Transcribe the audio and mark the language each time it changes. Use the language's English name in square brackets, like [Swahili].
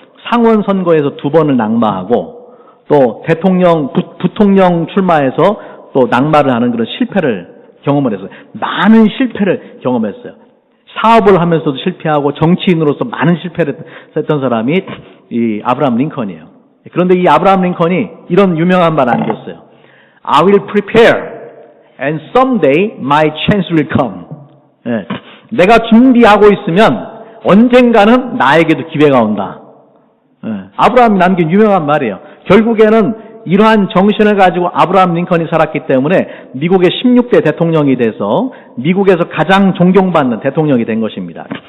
[Korean] 상원 선거에서 2번을 낙마하고 또 대통령, 부통령 출마해서 또 낙마를 하는 그런 실패를 경험을 했어요. 많은 실패를 경험했어요. 사업을 하면서도 실패하고 정치인으로서 많은 실패를 했던 사람이 이 아브라함 링컨이에요. 그런데 이 아브라함 링컨이 이런 유명한 말 남겼어요. [English] I will prepare and someday my chance will come. [Korean] 예, 내가 준비하고 있으면 언젠가는 나에게도 기회가 온다. 예, 아브라함이 남긴 유명한 말이에요. 결국에는 이러한 정신을 가지고 아브라함 링컨이 살았기 때문에 미국의 16대 대통령이 돼서 미국에서 가장 존경받는 대통령이 된 것입니다.